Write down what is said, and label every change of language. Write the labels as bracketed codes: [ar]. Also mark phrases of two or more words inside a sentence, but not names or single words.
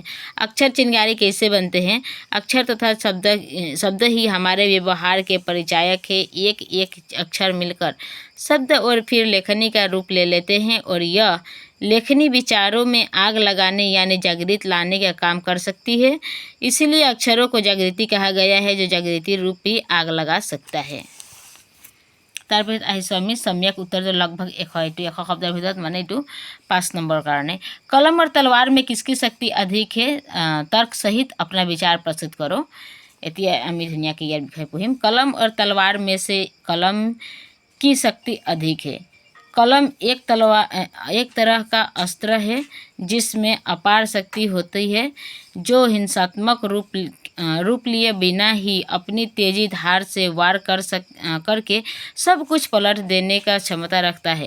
[hi] अक्षर चिंगारी कैसे बनते हैं। अक्षर तथा शब्द ही हमारे व्यवहार के परिचायक है। एक एक अक्षर मिलकर शब्द और फिर लेखनी का रूप ले लेते हैं और यह लेखनी विचारों में आग लगाने यानी जागृति लाने का काम कर सकती है। इसीलिए अक्षरों को जागृति कहा गया है, जो जागृति रूपी आग लगा सकता है। [as] তাৰপিছত আহিছোঁ আমি [hi] सम्यक उत्तर जो लगभग 100 शब्दर [as] ভিতৰত মানে এইটো 5 নম্বৰ কাৰণে। [hi] कलम और तलवार में किसकी शक्ति अधिक है। तर्क सहित अपना विचार प्रस्तुत करो। [as] এতিয়া আমি ধুনীয়াকৈ ইয়াৰ বিষয়ে পঢ়িম। [hi] कलम और तलवार में से कलम की शक्ति अधिक है। कलम एक तरह का अस्त्र है जिसमें अपार शक्ति होती है, जो हिंसात्मक रूप लिए बिना ही अपनी तेजी धार से वार करके सब कुछ पलट देने का क्षमता रखता है।